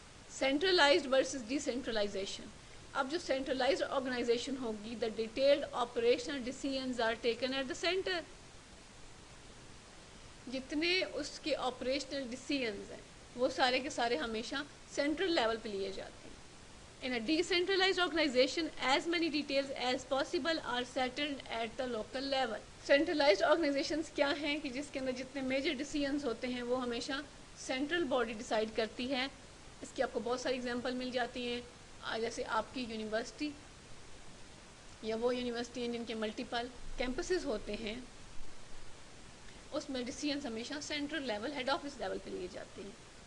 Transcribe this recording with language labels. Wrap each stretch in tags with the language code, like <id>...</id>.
<en>Centralised versus decentralisation.</en> <ur>اب جو centralised organization ہوگی</ur> <en>The detailed operational decisions are taken at the centre.</en> <ur>جتنے اس کے آپریشنل ڈیسیژنز ہیں وہ سارے کے سارے ہمیشہ سینٹرل لیول پہ لیے جاتے ہیں.</ur> <en>In a decentralized organization, as many details as possible are settled at the local level.</en> <ur>Centralized organizations کیا ہیں کہ جس کے اندر جتنے میجر ڈیسیژنز ہوتے ہیں وہ ہمیشہ سینٹرل باڈی ڈیسائیڈ کرتی ہے. اس کی آپ کو بہت ساری اگزامپل مل جاتی ہیں, جیسے آپ کی یونیورسٹی یا وہ یونیورسٹی ہیں جن کے ملٹیپل کیمپسز ہوتے ہیں, اس میں ڈیسیژنز ہمیشہ central level, head office level پہ لیے جاتے ہیں.</ur>